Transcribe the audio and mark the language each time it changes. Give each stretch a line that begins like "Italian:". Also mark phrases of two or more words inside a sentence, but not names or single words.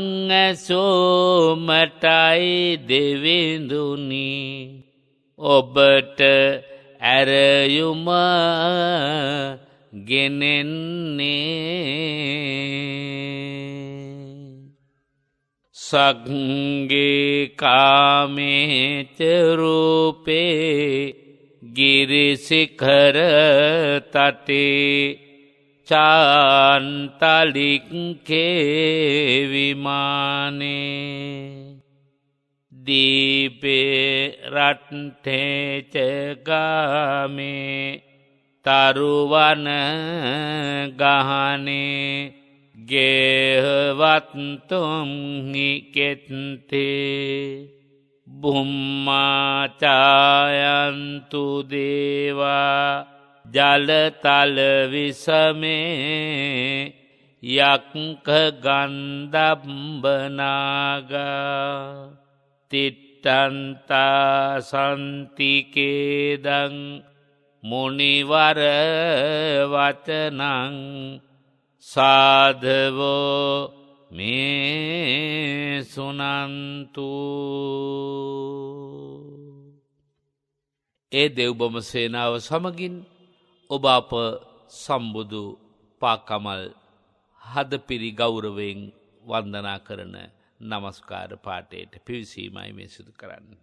Sinhala: ඇසෝමටයි දෙවිඳුනි ඔබට ඇරයුම ගෙනෙන්නේ
Pali: සග්ගේ කාමේච රූපේ ගිරිසිඛර තටේ චාන්තලික්කේ විමානේ දීපේ රට්ඨේච ගාමේ තරුවන ගහනේ ගේහවත්තුම් නිකෙත්තේ බුම්මාචායන්තු දේවා ජලතල විසමේ යක්ක ගන්ධබ්බනාගා තිට්ඨන්තා සන්තිකේදං මුනිවර වචනං සාධවෝ මේ සුනන්තු.
Sinhala: ඒ දෙව්බම සේනාව සමගින් ඔබ අප සම්බුදු පාකමල් හදපිරි ගෞරවයෙන් වන්දනා කරන නමස්කාර පාඨයට පිවිසීමයි මේ සිදු කරන්නේ.